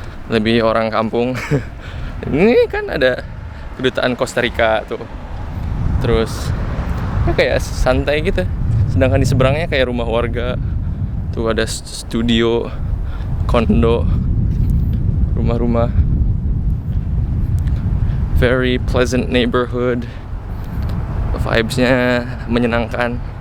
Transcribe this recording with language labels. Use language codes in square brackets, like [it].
[id] Lebih orang kampung. Ini kan ada kedutaan Costa Rica tuh. Terus ya kayak santai gitu. Sedangkan di seberangnya kayak rumah warga. Tuh ada studio, kondo, rumah-rumah. [en] Very pleasant neighborhood. [id] Vibes-nya menyenangkan.